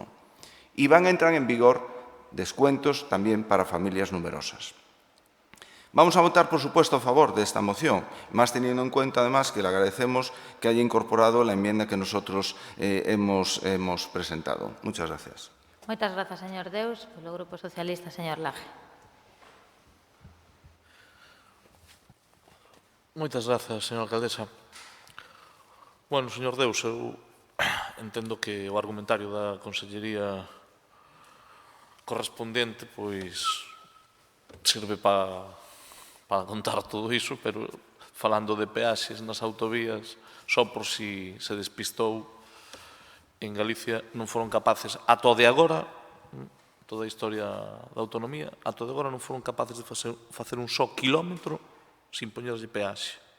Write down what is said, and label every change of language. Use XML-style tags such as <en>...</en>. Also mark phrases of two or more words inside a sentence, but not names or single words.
<es>Y van a entrar en vigor descuentos también para familias numerosas. Vamos a votar, por supuesto, a favor de esta moción, más teniendo en cuenta, además, que le agradecemos que haya incorporado la enmienda que nosotros hemos presentado. Muchas gracias.</es> <gl>Moitas grazas, señor Deus. Polo Grupo Socialista, señor Laje. Moitas grazas, señora alcaldesa. Bueno, señor Deus, eu entendo que o argumentario da Consellería correspondente pois sirve para contar todo iso, pero falando de peaxes nas autovías, só por si se despistou, en Galicia non foron capaces, ata o de agora, toda a historia da autonomía, ata o de agora non foron capaces de facer un só quilómetro sin poñerlle peaxe.</gl>